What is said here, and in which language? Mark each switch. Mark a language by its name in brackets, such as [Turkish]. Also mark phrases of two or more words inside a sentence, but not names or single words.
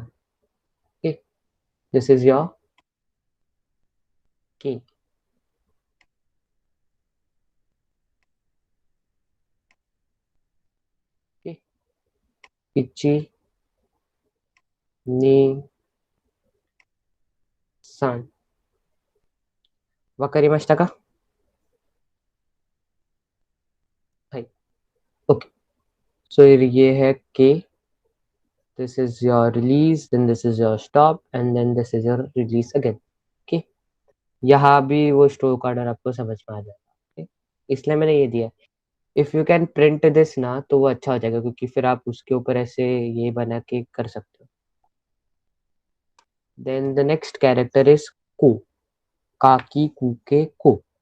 [English] okay, this is your key. [Japanese] オーケー、いち に さん. わかりましたか? [Hindi] はい。 [English] okay, so [Hindi] ये है के, [English] this is your release, then this is your stop, and then this is your release again. [Hindi] Okay, यहाँ भी वो [English] stroke order [Hindi] आपको समझ में आ जाएगा। okay? इसलिए मैंने ये दिया। [English] if you can print this [Hindi] ना तो वो अच्छा हो जाएगा, क्योंकि फिर आप उसके ऊपर ऐसे ये बना के कर सकते हो। [English] then the next character is ko, [Japanese] か き く け こ.